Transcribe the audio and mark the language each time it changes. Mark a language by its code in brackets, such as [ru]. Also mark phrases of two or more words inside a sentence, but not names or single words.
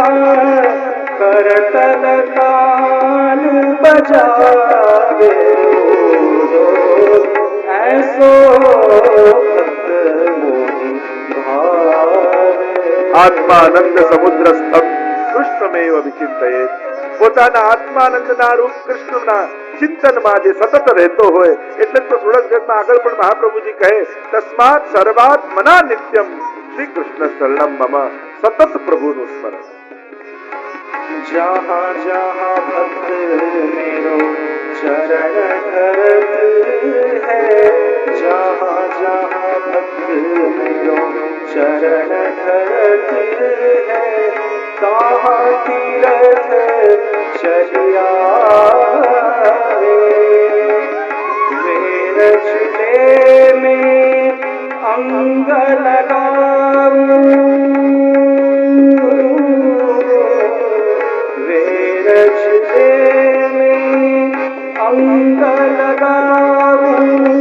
[bra] करतल कान बजावे ओधो, ऐसो भक्त मोहि भावे। [sa] આત્માનંદ સમુદ્રસ્થમ કૃષ્ણમેવ વિચિંતયેત. [gu] પોતાના આત્માનંદના રૂપ કૃષ્ણના ચિંતનમાં જે સતત રહેતો હોય, એટલે તો સુરજગઢમાં આગળ પણ મહાપ્રભુજી કહે [sa] તસ્માત સર્વાત્મના નિત્યમ શ્રી કૃષ્ણ શરણમ મમ. [gu] સતત પ્રભુનું સ્મરણ. [bra] जहाँ जहाँ भक्त मेरो चरण धरत है, जहाँ जहाँ भक्त मेरो चरण धरत है। तहाँ तीरथ चलियावे, वेरच ले में अंग लगाऊं, वेरच ले में अंग लगाऊं।